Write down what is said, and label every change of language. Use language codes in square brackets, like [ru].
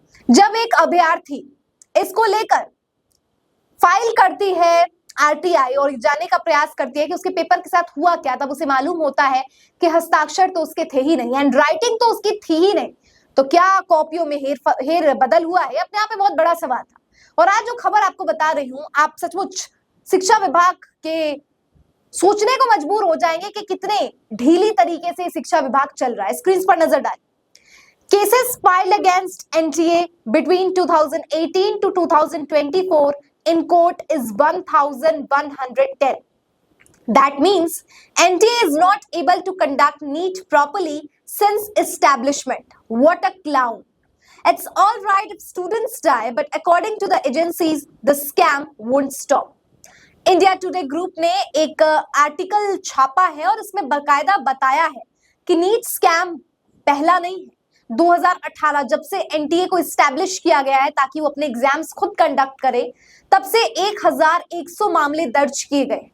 [hi] जब एक अभ्यर्थी इसको लेकर फाइल करती है आरटीआई और जानने का प्रयास करती है कि उसके पेपर के साथ हुआ क्या, तब उसे मालूम होता है कि हस्ताक्षर तो उसके थे ही नहीं, हैंड राइटिंग तो उसकी थी ही नहीं, तो क्या कॉपियों में हेर बदल हुआ है? अपने आप में बहुत बड़ा सवाल था। और आज जो खबर आपको बता रही हूं, आप सचमुच शिक्षा विभाग के सोचने को मजबूर हो जाएंगे कि कितने ढीली तरीके से शिक्षा विभाग चल रहा है। स्क्रीन पर नजर डालें। [en] Cases filed against NTA between 2018 to 2024 in court is 1,110. That means NTA is not able to conduct NEET properly since establishment. What a clown. It's all right if students die, but according to the agencies, the scam won't stop. [hi] India today group ने एक article छापा है और इसमें बकायदा बताया है कि नीट स्कैम पहला नहीं है। 2018 जब से एनटीए को इस्टेब्लिश किया गया है ताकि वो अपने एग्जाम्स खुद कंडक्ट करे, तब से 1100 मामले दर्ज किए गए।